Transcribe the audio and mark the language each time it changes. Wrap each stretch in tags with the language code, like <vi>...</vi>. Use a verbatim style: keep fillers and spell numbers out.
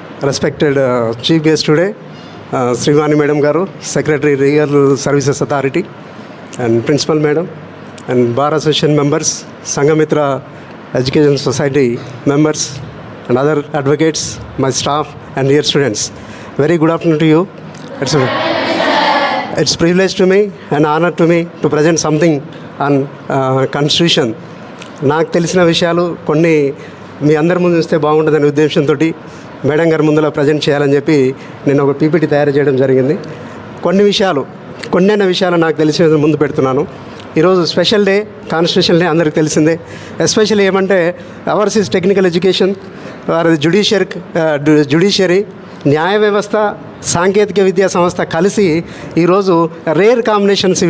<en>Respected chief guest today, Srivani madam గారు, secretary legal services authority and principal madam and bar association members, Sanghamitra education society members and other advocates, my staff and dear students. Very good afternoon to you. It's a, it's privilege to me and honor to me to present something on uh, constitution.</en> <te>నాకు తెలిసిన విషయాలు కొన్ని మీ అందరి ముందు చూస్తే బాగుంటుందనే ఉద్దేశంతో madam గారి ముందులో ప్రజెంట్ చేయాలని చెప్పి నేను ఒక పీపీటీ తయారు చేయడం జరిగింది. కొన్ని విషయాలు కొన్నైన విషయాలు నాకు తెలిసిన ముందు పెడుతున్నాను. ఈరోజు స్పెషల్ డే, కాన్స్టిట్యూషన్ డే, అందరికీ తెలిసిందే. ఎస్పెషల్లీ ఏమంటే</te> <en>ours is technical education,</en> <te>వారి జుడిషియరీ జుడిషియరీ న్యాయ వ్యవస్థ, సాంకేతిక విద్యా సంస్థ కలిసి ఈరోజు రేర్ కాంబినేషన్స్.</te>